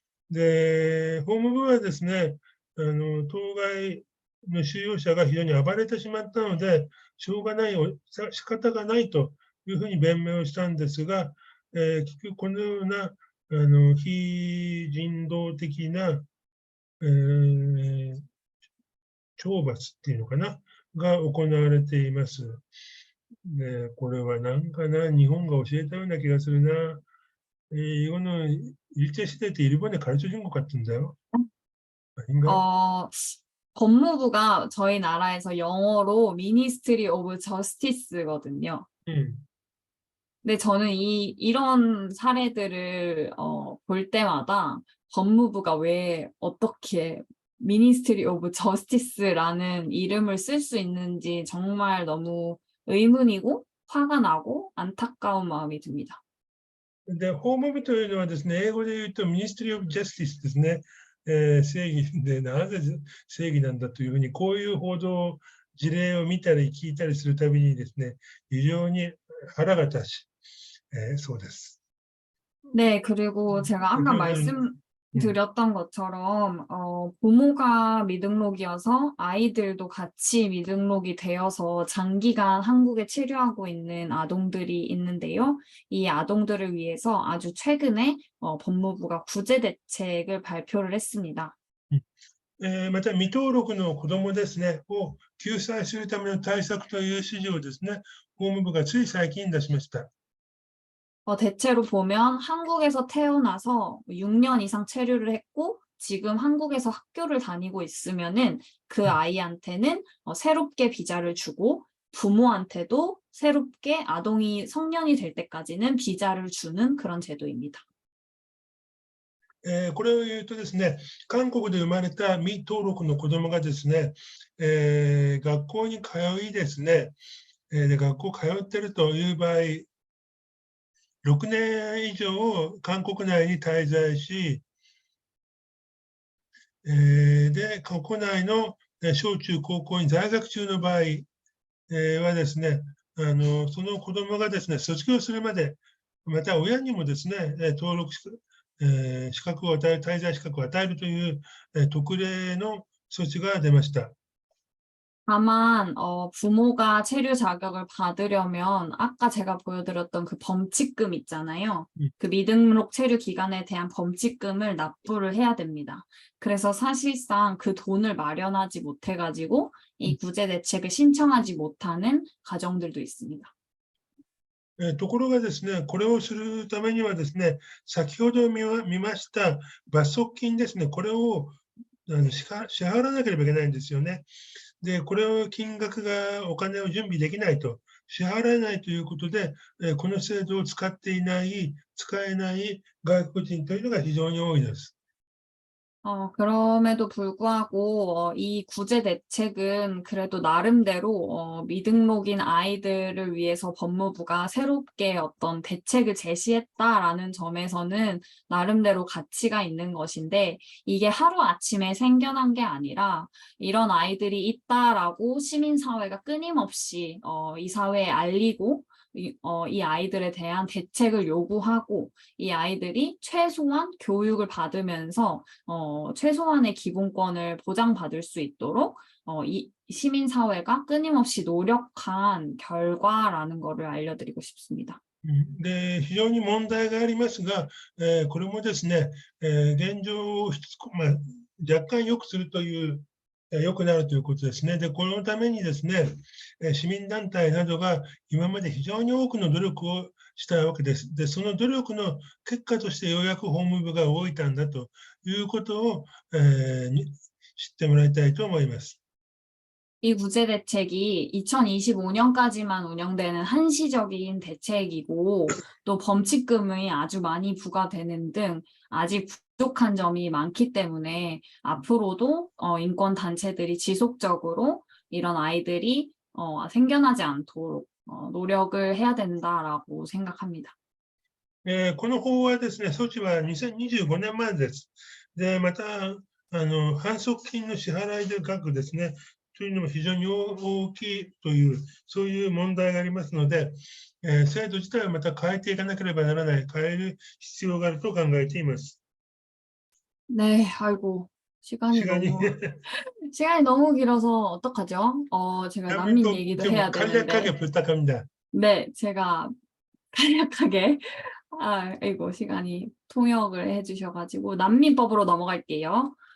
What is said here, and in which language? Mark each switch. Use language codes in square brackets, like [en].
[ja] で、法務部はですね、当該の収容者が非常に暴れてしまったので、しょうがない、仕方がないというふうに弁明をしたんですが、結局このような非人道的な、懲罰っていうのかな、が行われています。 네, これはなんかな、日本が教えたような気がするな. [ko] 이거는 일제시대 때 일본에 가르쳐준 것 같은데요? 아닌가? 법무부가 저희 나라에서 영어로 Ministry of Justice거든요. 근데 저는 이런 사례들을 볼 때마다 법무부가 왜 어떻게 Ministry of Justice라는 이름을 쓸 수 있는지 정말 너무 의문이고 화가 나고 안타까운 마음이 듭니다. [ja] で、法務部というのはですね、英語で言うと Ministry of Justice ですね。正義で、なぜ正義なんだというふうに、こういう報道、事例を見たり聞いたりするたびにですね、非常に腹が立ち、そうです。 [ko] 네, 그리고 제가 아까 말씀드렸던 것처럼 부모가 미등록이어서 아이들도 같이 미등록이 되어서 장기간 한국에 체류하고 있는 아동들이 있는데요. 이 아동들을 위해서 아주 최근에 법무부가 구제 대책을 발표를 했습니다. [ja] また、未登録の子どもですね、を救済するための対策という指示をですね、法務部がつい最近出しました。 [ko] 대체로 보면 한국에서 태어나서 6년 이상 체류를 했고 지금 한국에서 학교를 다니고 있으면은 그 아이한테는 새롭게 비자를 주고 부모한테도 새롭게 아동이 성년이 될 때까지는 비자를 주는 그런 제도입니다. [ja] これを言うとですね、韓国で生まれた未登録の子どもがですね、学校に通いですね、で学校通ってるという場合、6年以上韓国内に滞在し、で国内の小中高校に在学中の場合はですね、その子どもがですね、卒業するまで、また親にもですね、登録資格を与える、滞在資格を与えるという特例の措置が出ました。 [ko] 다만 부모가 체류 자격을 받으려면 아까 제가 보여드렸던 그 범칙금 있잖아요. 그 미등록 체류 기간에 대한 범칙금을 납부를 해야 됩니다. 그래서 사실상 그 돈을 마련하지 못해가지고 이 구제 대책을 신청하지 못하는 가정들도 있습니다. [ja] ところがですね、これをするためにはですね、先ほど見ました罰則金ですね、これを支払わなければいけないんですよね。で、これを金額がお金を準備できないと、支払えないということで、この制度を使っていない、使えない外国人というのが非常に多いです。 [ko] 그럼에도 불구하고 이 구제 대책은 그래도 나름대로 미등록인 아이들을 위해서 법무부가 새롭게 어떤 대책을 제시했다라는 점에서는 나름대로 가치가 있는 것인데 이게 하루아침에 생겨난 게 아니라 이런 아이들이 있다라고 시민사회가 끊임없이 이 사회에 알리고 이 아이들에 대한 대책을 요구하고 이 아이들이 최소한 교육을 받으면서 최소한의 기본권을 보장받을 수 있도록 이 시민사회가 끊임없이 노력한 결과라는 것을 알려드리고 싶습니다. [ja] で、非常に問題がありますが、これもですね、現状を若干良くするという、良くなるということですね。で、このためにですね、市民団体などが今まで非常に多くの努力をしたわけです。で、その努力の結果としてようやく法務部が動いたんだということを、知ってもらいたいと思います。 [ko] 이 구제 대책이 2025년까지만 운영되는 한시적인 대책이고 또 범칙금이 아주 많이 부과되는 등 아직 부족한 점이 많기 때문에 앞으로도 인권 단체들이 지속적으로 이런 아이들이 생겨나지 않도록 노력을 해야 된다라고 생각합니다. [ja] この法はですね、措置は2025年までです。で、また反則金の支払い額ですね。というのも非常に大きいという、そういう問題がありますので、制度自体はまた変えていかなければならない、変える必要があると考えています。 [ko] 네, 아이고 시간이 너무 길어서 어떡하죠? 제가 난민 얘기도 해야 되는데. 간략하게 부탁합니다. 네, 제가 간략하게 아이고 시간이 통역을 해주셔가지고 난민법으로 넘어갈게요.